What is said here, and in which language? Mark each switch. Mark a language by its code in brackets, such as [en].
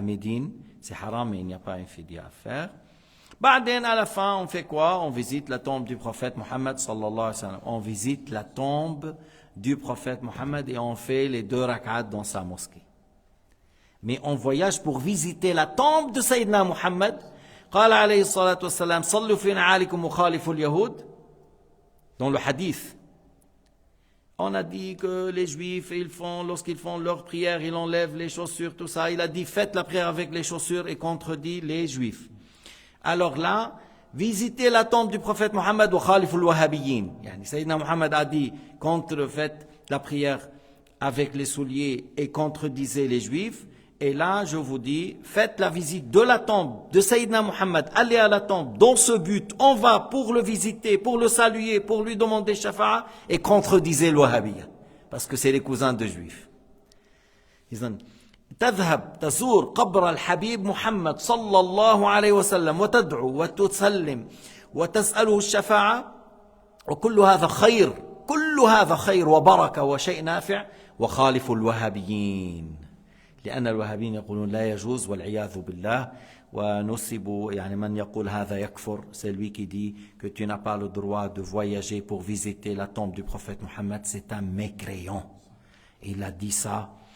[fr] À Médine, c'est haram mais il n'y a pas un fidya à faire. Ba'den, à la fin, on fait quoi? On visite la tombe du prophète Mohammed sallallahu alayhi wa sallam. On visite la tombe du prophète Mohammed et on fait les 2 rak'at dans sa mosquée. Mais on voyage pour visiter la tombe de Sayyidina Muhammad. [ar] قال عليه الصلاة والسلام صلوا في نعالكم وخالفوا اليهود. [fr] Dans le hadith, on a dit que les juifs, lorsqu'ils font leur prière, ils enlèvent les chaussures, tout ça. Il a dit faites la prière avec les chaussures et contredit les juifs. Alors là, visitez la tombe du prophète Mohammed [ar] wa khaliful wahhabiyyin. [fr] Yani Sayyidina Muhammad a dit faites la prière avec les souliers et contredisez les juifs. Et là, je vous dis, faites la visite de la tombe de Sayyidina Muhammad. Allez à la tombe. Dans ce but, on va pour le visiter, pour le saluer, pour lui demander shafa'a et contredisez le wahhabiyya. Parce que c'est les cousins de juifs. [ar] تذهب تزور قبر الحبيب محمد صلى الله عليه وسلم وتدعو وتسلم وتسأله الشفاعة وكل هذا خير كل هذا خير وبركة وشيء نافع وخالف الوهابيين لأن الوهابيين يقولون لا يجوز والعياذ بالله ونسبوا يعني من يقول هذا يكفر [fr] c'est lui qui dit que tu n'as pas le droit de voyager pour visiter la tombe du prophète Mohammed c'est un mécréant il a dit ça.